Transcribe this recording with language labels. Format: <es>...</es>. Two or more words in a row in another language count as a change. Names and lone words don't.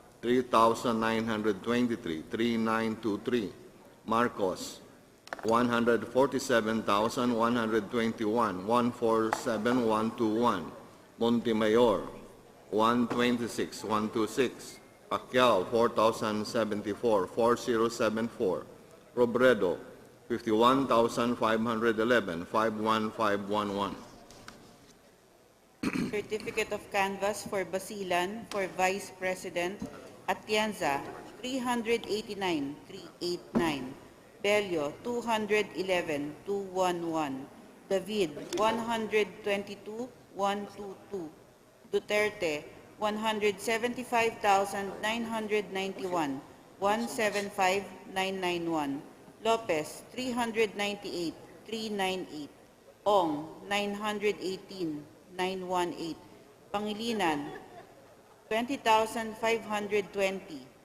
<en>3,923,3923, Marcos 147,121, 147,121, Montemayor 126,126, Pacquiao 4,074, 4074, Robredo 51,511, 51511. Certificate of canvass for Basilan for Vice President, Atienza 389,389, Bello 211,211, David 122,122, Duterte 175,991, 175,991, Lopez 398,398, Ong 918,918, Pangilinan 20,520,</en>